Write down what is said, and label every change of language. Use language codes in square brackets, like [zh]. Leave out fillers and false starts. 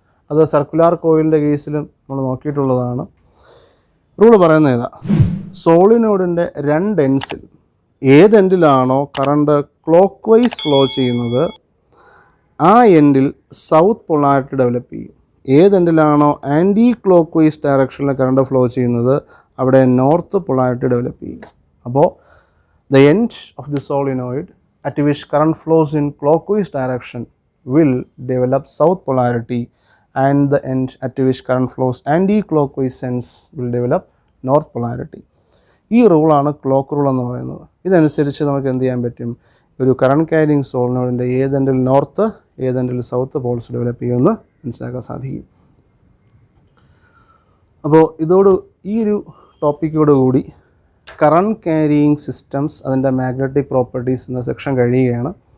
[ml] അത് സർക്കുലാർ കോയിലിൻ്റെ കേസിലും നമ്മൾ നോക്കിയിട്ടുള്ളതാണ്. റൂൾ പറയുന്നത് ഏതാ, സോളിനോയിഡിൻ്റെ 2 എൻഡ്സിൽ ഏത് എൻഡിലാണോ കറണ്ട് ക്ലോക്ക് വൈസ് ഫ്ലോ ചെയ്യുന്നത് ആ എൻഡിൽ സൗത്ത് പൊളാരിറ്റി ഡെവലപ്പ് ചെയ്യും. ഏത് എൻഡിലാണോ ആൻറ്റി ക്ലോക്ക് വൈസ് ഡയറക്ഷനിൽ കറണ്ട് ഫ്ലോ ചെയ്യുന്നത് അവിടെ നോർത്ത് പൊളാരിറ്റി ഡെവലപ്പ് ചെയ്യും. [en] അപ്പോൾ the end of the solenoid at which current flows in clockwise direction will develop south polarity, and the end at which current flows anti-clockwise sense will develop north polarity. [ml] ഈ റൂളാണ് clock rule എന്ന് പറയുന്നത്. ഇതനുസരിച്ച് നമുക്ക് എന്ത് ചെയ്യാൻ പറ്റും, ഒരു current carrying സോളിനോയിഡിൻ്റെ ഏതെൻഡിൽ north ഏതെൻഡിൽ south Paul's develop ചെയ്യുമെന്ന് മനസ്സിലാക്കാൻ സാധിക്കും. അപ്പോൾ ഈ ഒരു ടോപ്പിക്കോട് കൂടി കറണ്ട് ക്യാരിയിങ് സിസ്റ്റംസ് അതിൻ്റെ മാഗ്നറ്റിക് പ്രോപ്പർട്ടീസ് എന്ന സെക്ഷൻ കഴിയുകയാണ്.